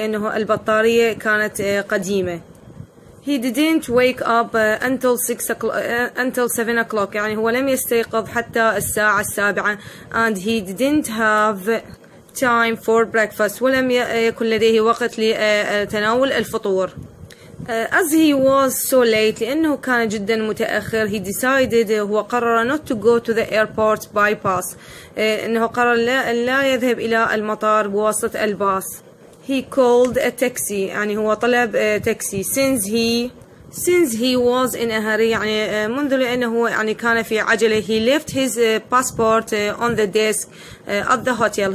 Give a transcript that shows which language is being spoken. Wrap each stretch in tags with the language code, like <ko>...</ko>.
<ar>لأنه البطارية كانت قديمة.</ar> <en>He didn't wake up until 7 o'clock.</en> <ar>يعني هو لم يستيقظ حتى الساعة 7</ar> <en>and he didn't have time for breakfast.</en> <ar>ولم يكن لديه وقت لتناول الفطور.</ar> <en>As he was so late</en> <ar>لأنه كان جدا متأخر</ar> <en>he decided</en> <ar>هو قرر</ar> <en>not to go to the airport by bus.</en> <ar>إنه قرر لا يذهب إلى المطار بواسطة الباص.</ar> <en>He called a taxi.</en> <ar>يعني هو طلب تاكسي.</ar> <en>Since he was in a hurry</en> <ar>يعني منذ لأنه يعني كان في عجلة.</ar> <en>He left his passport on the desk at the hotel.</en>